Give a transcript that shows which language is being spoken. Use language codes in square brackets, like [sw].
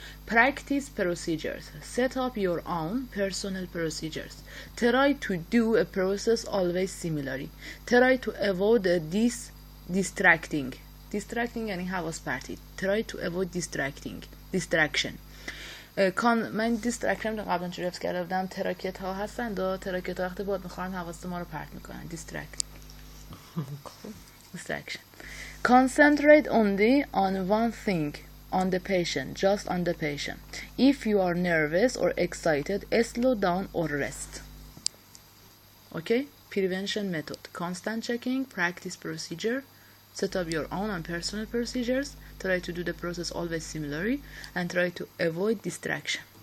[en] Practice procedures. Set up your own personal procedures. Try to do a process always similarly. Try to avoid distracting [fa] یعنی حواس پرتی. [en] Try to avoid distraction. [fa] من distraction رو قبلا چون رفت کرده بودم، تراکت ها هستن و تراکت ها وقتی باد میخورن حواست ما رو پرت میکنن. [en] distraction. Concentrate only on one thing, on the patient, just on the patient. If you are nervous or excited, slow down or rest. Okay, prevention method. Constant checking, practice procedure, set up your own and personal procedures, try to do the process always similarly, and try to avoid distraction.